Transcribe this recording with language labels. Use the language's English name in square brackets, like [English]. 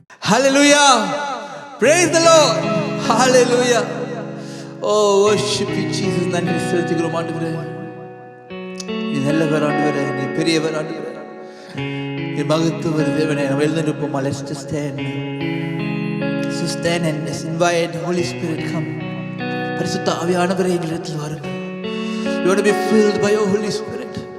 [English] Hallelujah. Praise the Lord. Hallelujah. Oh, worship you, Jesus. [Tamil] நன்றி செலுத்துகிறோம் ஆண்டவரே. நீ நல்லவர் ஆண்டவரே, நீ பெரியவர் ஆண்டவரே, நீ மகத்துவர் தேவனே. நம்ம எழுந்திருப்போமா? [English] Let's just stand. Let's just stand and let's invite the Holy Spirit come. [Tamil] பரிசுத்த ஆவியானவரே எங்களிடத்தில் வாருங்கள். [English] You want to be filled by your Holy Spirit.